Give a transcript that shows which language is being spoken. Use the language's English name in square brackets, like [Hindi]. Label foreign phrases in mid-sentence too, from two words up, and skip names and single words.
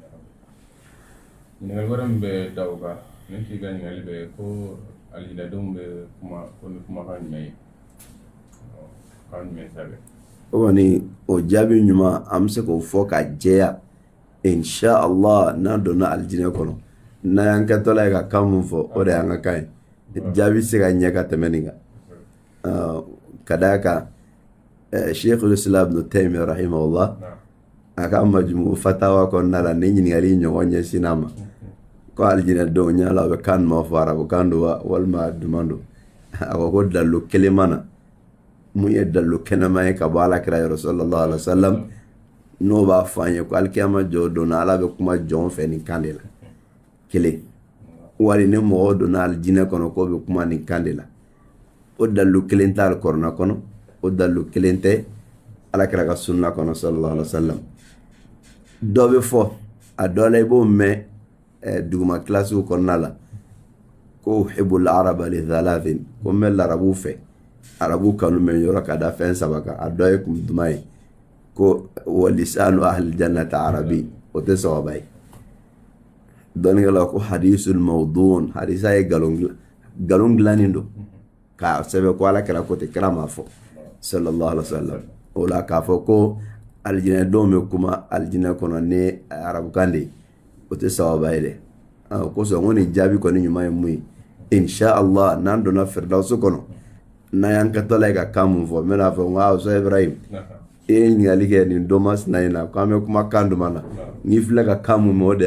[Bambara] ɲininkali wɛrɛ min bɛ da o kan ne k'i ka ɲininkali bɛ ko alijinadenw bɛ kuma ko ni kumakan jumɛn ye kan jumɛn sɛbɛn o kɔni o jaabi ɲuman an bɛ se k'o fɔ ka jɛya insha Allah n'an donna alijinɛ kɔnɔ n'an y'an kɛtɔla ye ka kan mun fɔ o de y'an ka kan ye jaabi se ka ɲɛ ka tɛmɛ nin kan ka d'a kan Sheikhul Islam Ibn Taymiyyah rahimahullah a ka majmu fatawa kɔnɔna la ni ɲininkali ɲɔgɔn ɲɛsin a ma ko alijinɛdenw ɲala u bɛ kan ma fɔ arabukan don wa walima duman don a ko ko dalilu kelen ma na mun ye dalilu kɛnɛma ye ka bɔ alakira yɔrɔ [Arabic] صلى الله عليه وسلم [Bambara] n'o b'a fɔ an ye ko alikiyama jɔ donna ala bɛ kuma jɔn fɛ nin kan de la kelen wali ni mɔgɔ donna alijinɛ kɔnɔ k'o bɛ kuma nin kan de la o dalilu kelen tɛ alikɔrɔna kɔnɔ o dalilu kelen tɛ alakira ka sunna kɔnɔ [Arabic] صلى الله عليه وسلم [Bambara] dɔ bɛ fɔ a dɔ la i b'o mɛn duguma kilasiw kɔnɔna la ko [Arabic] أحب العرب لثلاث [Bambara] ko n bɛ larabuw fɛ arabu kanu mɛ yɔrɔ ka da fɛn saba kan a dɔ ye kun duman ye ko [Arabic] ولسان أهل الجنة عربي [Bambara] o tɛ sababa ye dɔnnikɛla ko [Arabic] حديث موضوع [Bambara] hadisa ye galon dilannen don k'a sɛbɛn ko ala kɛra ko tɛ kira ma fɔ [Arabic] صلى الله عليه وسلم [Bambara] o la k'a fɔ ko alijinɛdenw bɛ kuma alijinɛ kɔnɔ ni arabukan de ye o tɛ sababa ye dɛ o kosɔn n ko nin jaabi kɔni ɲuman ye mun ye insha Allah n'an donna firdawusi kɔnɔ n'an y'an kɛtɔla ye ka kan mun fɔ n bɛna fɔ n ko Ustaz Ibrahim e ye ɲininkali kɛ nin don masina in na ko an bɛ kuma kan duma na n'i filɛ ka kan mun mɛn o de